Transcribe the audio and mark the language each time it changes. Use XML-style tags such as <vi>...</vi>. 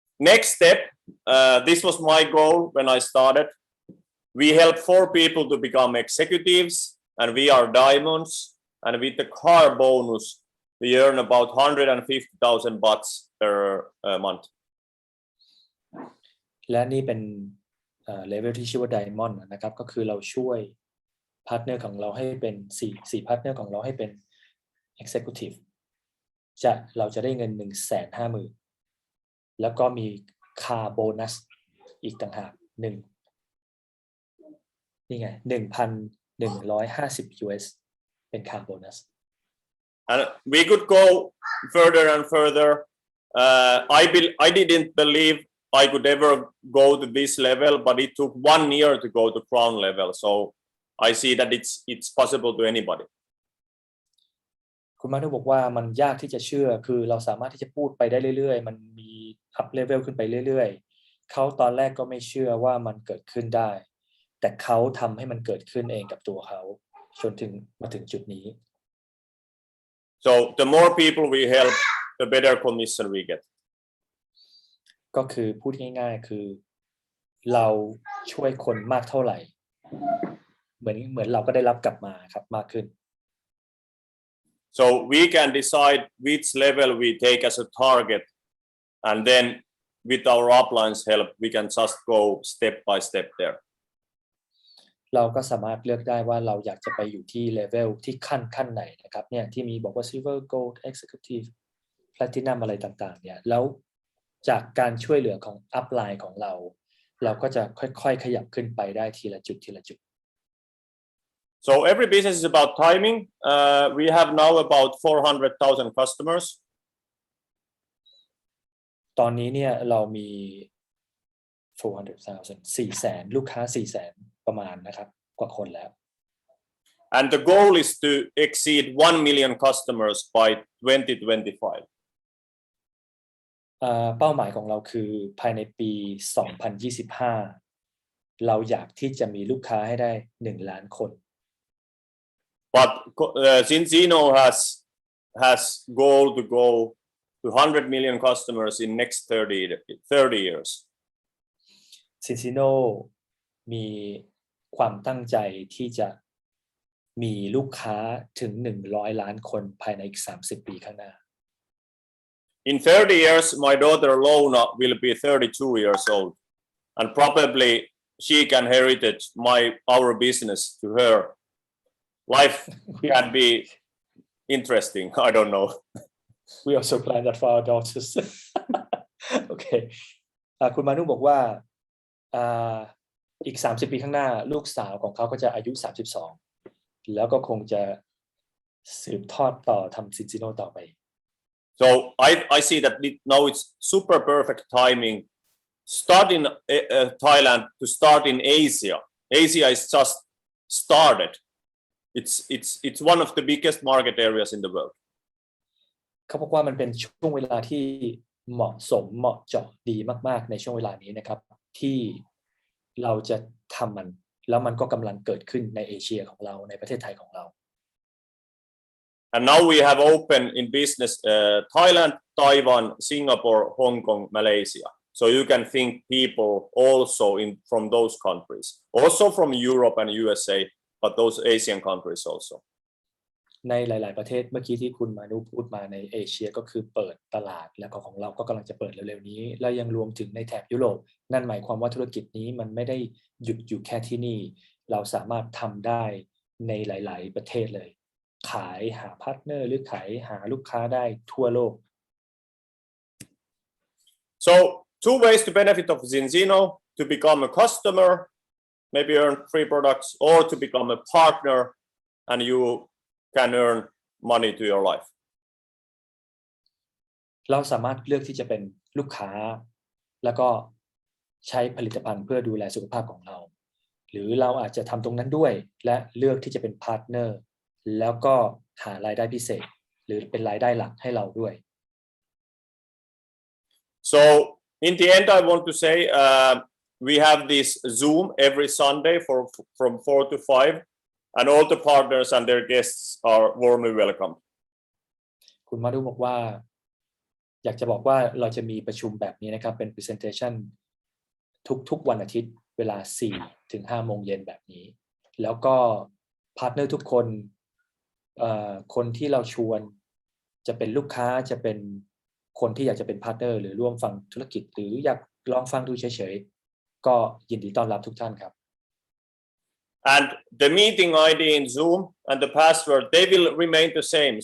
<en>Next step, this was my goal when I started. We help 4 people to become executives, and we are diamonds. And with the car bonus, we earn about 150,000 bahts per month.</en> <th>และนี่เป็นเลเวลที่ชื่อว่า Diamond นะครับก็คือเราช่วยพาร์ทเนอร์ของเราให้เป็น4พาร์ทเนอร์ของเราให้เป็น Executive เราจะได้เงิน 150,000 แล้วก็มีคาโบนัสอีกต่างหากนี่ไง 1,150 US เป็นคาโบนัส</th> <en>And we could go further and further. I didn't believe I could ever go to this level, but it took 1 year to go to crown level. So I see that it's possible to anybody.</en> <th>คุณมานุบอกว่ามันยากที่จะเชื่อคือเราสามารถที่จะพูดไปได้เรื่อยๆมันมีอัพเลเวลขึ้นไปเรื่อยๆเขาตอนแรกก็ไม่เชื่อว่ามันเกิดขึ้นได้แต่เขาทำให้มันเกิดขึ้นเองกับตัวเขาจนมาถึงจุดนี้</th> <en>So the more people we help, the better commission we get.</en> <th>ก็คือพูดง่ายๆคือเราช่วยคนมากเท่าไหร่เหมือนเราก็ได้รับกลับมาครับมากขึ้น</th> <en>So we can decide which level we take as a target, and then with our upline's help, we can just go step by step there.</en> <th>เราก็สามารถเลือกได้ว่าเราอยากจะไปอยู่ที่เลเวลที่ขั้นไหนนะครับเนี่ยที่มีบอกว่า Silver Gold Executive Platinum อะไรต่างๆเนี่ยแล้วจากการช่วยเหลือของอัพไลน์ของเราก็จะค่อยๆขยับขึ้นไปได้ทีละจุด</th> <en>So every business is about timing. We have now about 400,000 customers.</en> <th>ตอนนี้เนี่ยเรามี 400,000 400,000 ลูกค้า 400,000 ประมาณนะครับกว่าคนแล้ว</th> <en>And the goal is to exceed 1 million customers by 2025.</en> <th>เป้าหมายของเราคือภายในปี 2025 เราอยากที่จะมีลูกค้าให้ได้ 1 ล้านคน</th> <en>But Zinzino has goal to go to 100 million customers in next 30 years.</en> <th>Zinzino มีความตั้งใจที่จะมีลูกค้าถึง 100 ล้านคนภายในอีก 30 ปีข้างหน้า</th> <en>In 30 years, my daughter Lona will be 32 years old, and probably she can inherit our business to her. Life can be interesting. I don't know. We also plan that for our daughters.</en> <th>โอเคคุณมานุบอกว่าอีก 30 ปีข้างหน้าลูกสาวของเขาก็จะอายุ 32 แล้วก็คงจะสืบทอดต่อทำ Zinzino ต่อไป</th> <en>So I see that now it's super perfect timing. Start in Thailand to start in Asia. Asia is just started. It's one of the biggest market areas in the world.</en> <th>เขาบอกว่ามันเป็นช่วงเวลาที่เหมาะสมเหมาะเจาะดีมากๆในช่วงเวลานี้นะครับที่เราจะทำมันแล้วมันก็กำลังเกิดขึ้นในเอเชียของเราในประเทศไทยของเรา</th> <en>And now we have opened in business Thailand, Taiwan, Singapore, Hong Kong, Malaysia. So you can think people also from those countries, also from Europe and USA, but those Asian countries also.</en> <th>ในหลายๆประเทศเมื่อกี้ที่คุณมานุพูดมาในเอเชียก็คือเปิดตลาดแล้วก็ของเราก็กำลังจะเปิดเร็วๆนี้และยังรวมถึงในแถบยุโรปนั่นหมายความว่าธุรกิจนี้มันไม่ได้หยุดอยู่แค่ที่นี่เราสามารถทำได้ในหลายๆประเทศเลยขายหาพาร์ทเนอร์หรือขายหาลูกค้าได้ทั่วโลก</th> <en>So 2 ways to benefit of Zinzino: to become a customer, maybe earn free products, or to become a partner and you can earn money to your life.</en> <th>เราสามารถเลือกที่จะเป็นลูกค้าแล้วก็ใช้ผลิตภัณฑ์เพื่อดูแลสุขภาพของเราหรือเราอาจจะทำตรงนั้นด้วยและเลือกที่จะเป็นพาร์ทเนอร์แล้วก็หารายได้พิเศษหรือเป็นรายได้หลักให้เราด้วย</th> <en>So in the end, I want to say we have this Zoom every Sunday from 4 to 5, and all the partners and their guests are warmly welcome.</en> <th>คุณมาดูบอกว่าอยากจะบอกว่าเราจะมีประชุมแบบนี้นะครับเป็น presentation ทุกวันอาทิตย์เวลา 4 ถึง 5 โมงเย็นแบบนี้แล้วก็พาร์ทเนอร์ทุกคนคนที่เราชวนจะเป็นลูกค้าจะเป็นคนที่อยากจะเป็นพาร์ทเนอร์หรือร่วมฟังธุรกิจหรืออยากลองฟังดูเฉยๆก็ยินดีต้อนรับทุกท่านครับ</th> <en>And the meeting ID in Zoom and the password, they will remain the same.</en>